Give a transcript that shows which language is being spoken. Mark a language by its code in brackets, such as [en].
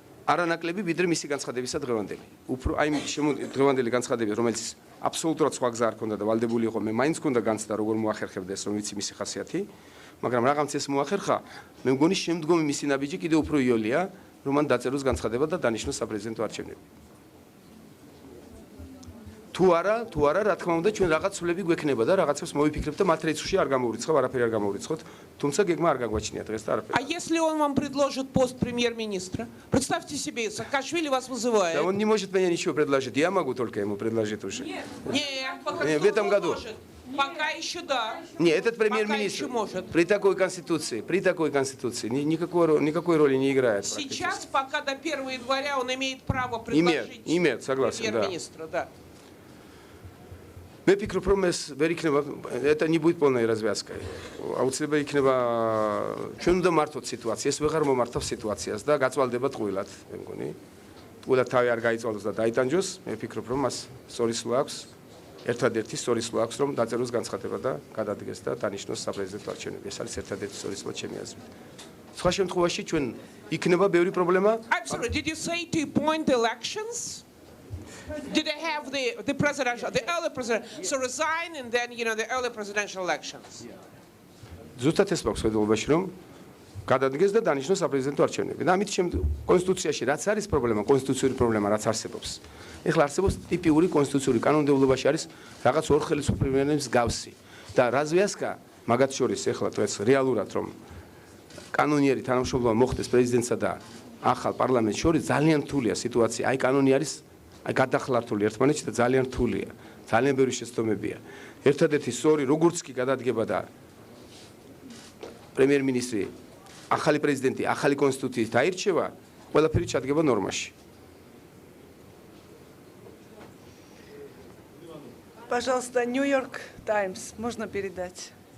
[ka] არანაკლები ვიდრე მისი განცხადებისა დღევანდელი უფრო აი დღევანდელი განცხადები რომელიც აბსოლუტურად სხვა გზა არ ქონდა და ვალდებული იყო მე მაინც ქონდა განცდა როგორ მოახერხებდა ეს რომ ვიცი მისი ხასიათი მაგრამ რაღაც ეს მოახერხა მე მგონი შემდგომი მისი ნაბიჯი კიდევ უფრო იოლია რომ მან დაწეროს განცხადება და დანიშნოს საპრეზიდენტო არჩევნები თუ არა რა თქმა უნდა ჩვენ რაღაც სულები გვექნება და რაღაცებს მოვიფიქრებთ და მათ რეცში არ გამოვრიცხავ არაფერი არ გამოვრიცხოთ თუმცა გეგმა არ გაგვაჩნია დღეს და არაფერი [ru] А если он вам предложит пост премьер-министра? Представьте себе, Саакашвили вас вызывает. Он не может мне ничего предложить. Я могу только ему предложить уже. Нет, в этом году. Пока еще да. Не, этот премьер-министр при такой конституции никакой роли не играет. Сейчас, пока до 1 января он имеет право предложить имеет, согласен, да. премьер-министра, да. [ka] მე ვფიქრობ, რომ [ru] это не будет полной развязкой. [ka] აუცილებლად იქნება ჩვენ უნდა მართოთ სიტუაციას, ვეღარ მომართავს სიტუაციას და გაწვალდება ტყუილად, მე მგონი. ტყუილად თავი არ გაიწვალოს და დაიტანჯოს, მე ვფიქრობ, რომ მას სწორი სულ აქვს, ერთადერთი სწორი სულ აქვს, რომ დაწეროს განცხადება და გადადგეს და დანიშნოს საპრეზიდენტო არჩევნები. ეს არის ერთადერთი სწორი სულ ჩემი აზრით. სხვა შემთხვევაში ჩვენ იქნება ბევრი პრობლემა. [en] I'm sorry, did you say to appoint elections? Did they have the presidential, the early president, so resign and then, the early presidential elections? [ka] ზუსტად ეს მაქვს ხედულობაში, რომ გადადგეს და დანიშნოს საპრეზიდენტო არჩევნები. და ამით კონსტიტუციაში რაც არის პრობლემა, კონსტიტუციური პრობლემა რაც არსებობს. ეხლა არსებობს ტიპიური კონსტიტუციური კანონმდებლობაში არის რაღაც ორ ხელისუფლებების გავსი. და развязка მაგათ შორის ეხლა დღეს რეალურად რომ კანონიერი თანამშრომლობა მოხდეს პრეზიდენტსა და ახალ პარლამენტს შორის ძალიან რთულია სიტუაცია. აი კანონი არის აი გადახლართული ერთმანეთში და ძალიან რთულია. ძალიან ბევრი შეცდომებია. ერთადერთი სწორი როგორც კი გადადგება და პრემიერ-მინისტრი, ახალი პრეზიდენტი, ახალი კონსტიტუციით დაირჩევა, ყველაფერი ჩადგება ნორმაში. [ru] Пожалуйста, New York Times, можно передать?